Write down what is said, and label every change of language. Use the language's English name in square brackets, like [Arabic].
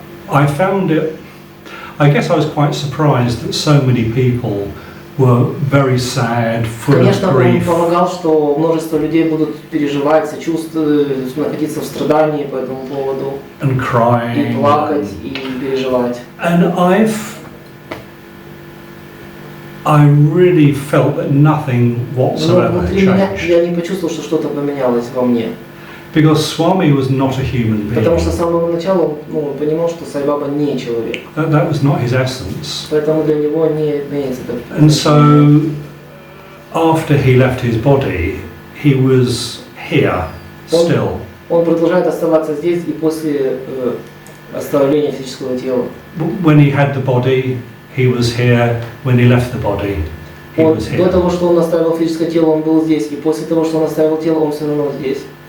[English] I found it, I guess I was quite surprised that so many people were very sad, full of [Russian] Конечно, он [English] grief, [Russian] помогал, что множество людей будут переживать, сочувствовать, находиться в страдании по этому поводу, [English] and [Russian] и [English] crying. [Russian] плакать, и переживать. [English] And I really felt that nothing [Russian] Но [English] whatsoever [Russian] внутри меня [English] changed. [Russian] я не почувствовал, что что-то поменялось во мне. [English] Because Swami was not a human [Russian] Потому что [English] being. [Russian] с самого начала он понимал, что Саи Баба не человек. [English] That was not his essence. [Russian] Поэтому для него не имеется такого. [English] And so, after he left his body, he was here still. [Russian] Он продолжает оставаться здесь и после оставления физического тела. [English] When he had the body, he was here. When he left the body, he was [Russian] До [English] here. [Russian] того, что он оставил физическое тело, он был здесь, и после того, что он оставил тело, он все равно здесь.